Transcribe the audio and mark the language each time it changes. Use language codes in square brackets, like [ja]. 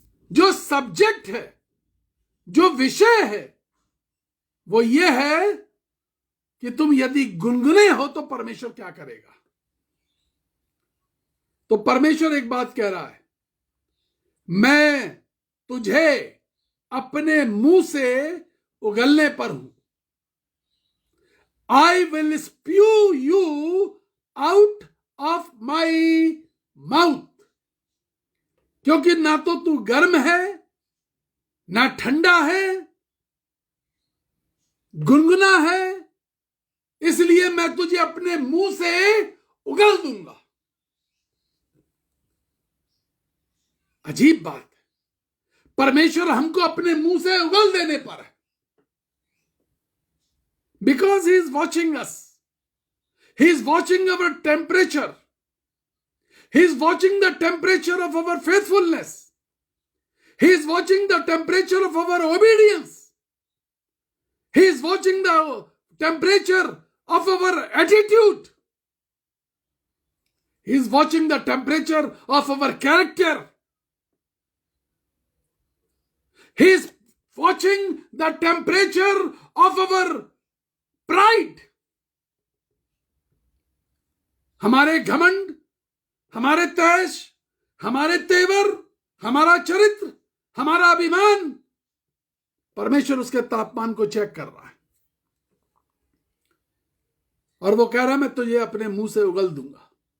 [hi] जो सब्जेक्ट है, जो विषय है, वो ये है कि तुम यदि गुनगुने हो तो परमेश्वर क्या करेगा। तो परमेश्वर एक बात कह रहा है, मैं तुझे अपने मुंह से उगलने पर हूं। [en] I will spew you out of my mouth। [hi] क्योंकि ना तो तू गर्म है, ना ठंडा है, गुनगुना है, इसलिए मैं तुझे अपने मुंह से उगल दूंगा। अजीब बात है, परमेश्वर हमको अपने मुंह से उगल देने पर है। [en] Because he is watching us. He is watching our temperature. He is watching the temperature of our faithfulness. He is watching the temperature of our obedience. He is watching the temperature of our attitude. He is watching the temperature of our character. He is watching the temperature of our pride. [hi] हमारे घमंड, हमारे तैश, हमारे तेवर, हमारा चरित्र, हमारा अभिमान, परमेश्वर उसके तापमान को चेक कर रहा है और वो कह रहा है मैं तुझे अपने मुंह से उगल दूंगा।